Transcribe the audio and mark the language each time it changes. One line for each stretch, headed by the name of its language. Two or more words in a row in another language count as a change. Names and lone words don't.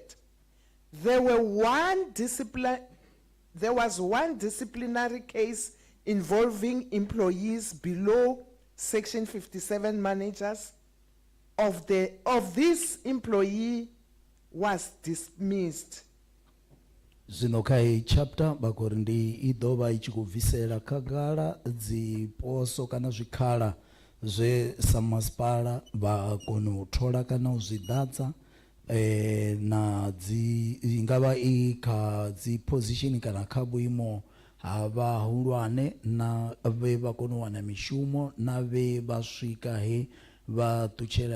English: There was one disciplinary case involving employees below Section 57 managers. Of this employee was dismissed.
Venda: Zwino kha iyi chapter bakori ndi I ḓo vha I tshi khou bvisela khagala dziposo kana zwikhala zwe sa masipala vha kona u thola kana u zwi ḓadza na dzi ingavha I kha dzi position kana kha vhuimo ha vhahulwane na vhe vha kone u wana mishumo na vhe vha swika he vha ṱutshela